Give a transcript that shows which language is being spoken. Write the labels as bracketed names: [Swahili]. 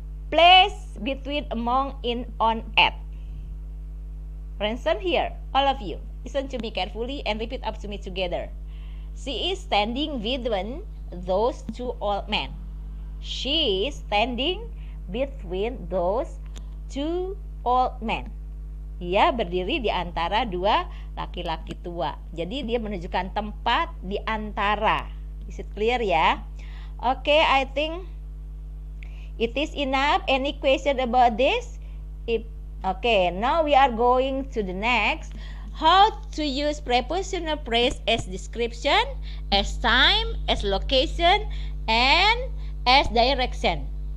[English] Place, between, among, in, on, at. For instance, here, all of you, listen to me carefully and repeat up to me together. She is standing between those two old men. She is standing between those two old men. [Indonesian] Dia berdiri di antara dua laki-laki tua. Jadi dia menunjukkan tempat di antara. [English] Is it clear [Indonesian] ya? [English] Okay, I think it is enough. Any question about this? Okay, now we are going to the next. How to use prepositional phrase as description, as time, as location, and as direction.